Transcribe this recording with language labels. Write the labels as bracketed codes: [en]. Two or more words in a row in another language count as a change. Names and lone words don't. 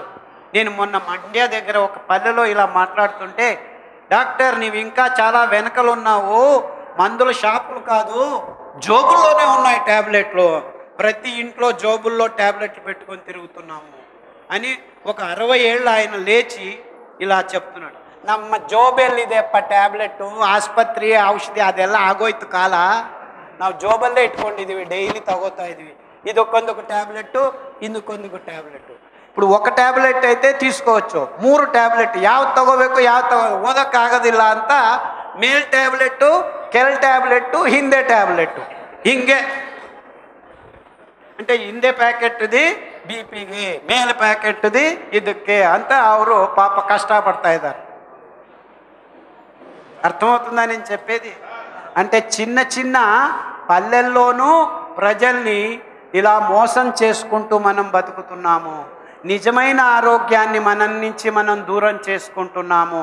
[te] నేను మొన్న మండ్య దగ్గర ఒక పల్లెలో ఇలా మాట్లాడుతుంటే, డాక్టర్ నీవు ఇంకా చాలా వెనకలు ఉన్నావు, మందుల షాపులు కాదు, జోబుల్లోనే ఉన్నాయి ట్యాబ్లెట్లు, ప్రతి ఇంట్లో జోబుల్లో ట్యాబ్లెట్లు పెట్టుకొని తిరుగుతున్నాము అని ఒక 60 ఏళ్ళు ఆయన లేచి ఇలా చెప్తున్నాడు. [kn] ನಮ್ಮ ಜೋಬಲ್ಲಿದೆಪ್ಪ ಟ್ಯಾಬ್ಲೆಟ್ಟು, ಆಸ್ಪತ್ರೆ ಔಷಧಿ ಅದೆಲ್ಲ ಆಗೋಯ್ತು ಕಾಲ, ನಾವು ಜೋಬಲ್ಲೇ ಇಟ್ಕೊಂಡಿದ್ದೀವಿ, ಡೈಲಿ ತಗೋತಾ ಇದ್ವಿ. ಇದಕ್ಕೊಂದೊಂದು ಟ್ಯಾಬ್ಲೆಟ್ಟು, [te] ఇందుకొందుకు ట్యాబ్లెట్. ఇప్పుడు ఒక ట్యాబ్లెట్ అయితే తీసుకోవచ్చు, 3 ట్యాబ్లెట్ [kn] ಯಾವ್ದು ತಗೋಬೇಕು ಯಾವ್ದು ಓದಕ್ಕಾಗೋದಿಲ್ಲ ಅಂತ ಮೇಲ್ ಟ್ಯಾಬ್ಲೆಟ್ಟು, ಕೆಲ್ ಟ್ಯಾಬ್ಲೆಟ್ಟು, ಹಿಂದೆ ಟ್ಯಾಬ್ಲೆಟ್ಟು, ಹಿಂಗೆ. [te] అంటే ಹಿಂದೆ ప్యాకెట్ది బీపీకి, మేల్ ప్యాకెట్ది [kn] ಇದಕ್ಕೆ ಅಂತ ಅವರು [te] పాప కష్టపడతా ఇದ್ದಾರೆ. అర్థమవుతుందా నేను చెప్పేది? అంటే చిన్న చిన్న పల్లెల్లోనూ ప్రజల్ని ఇలా మోసం చేసుకుంటూ మనం బతుకుతున్నాము. నిజమైన ఆరోగ్యాన్ని మనం నుంచి మనం దూరం చేసుకుంటున్నాము.